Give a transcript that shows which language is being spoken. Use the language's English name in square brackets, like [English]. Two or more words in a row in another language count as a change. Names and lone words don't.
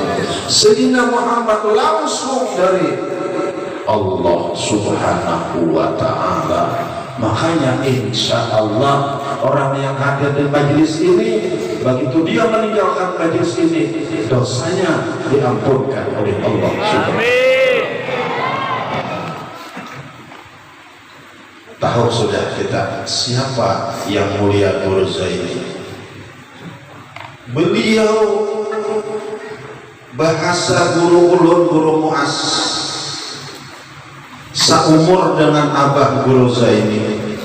[Indonesian] Sayyidina Muhammad langsung dari Allah [Arabic] subhanahu wa ta'ala. [Indonesian] Makanya [Arabic] insya Allah [Indonesian] orang yang hadir di majlis ini, begitu dia meninggalkan majlis ini, dosanya diampunkan oleh Allah [Arabic] subhanahu wa ta'ala. [Indonesian] Tahu sudah kita siapa yang mulia Guru Zaini? [Banjar] Beliau bahasa guru ulun, guru muas, seumur dengan abah Guru Zaini.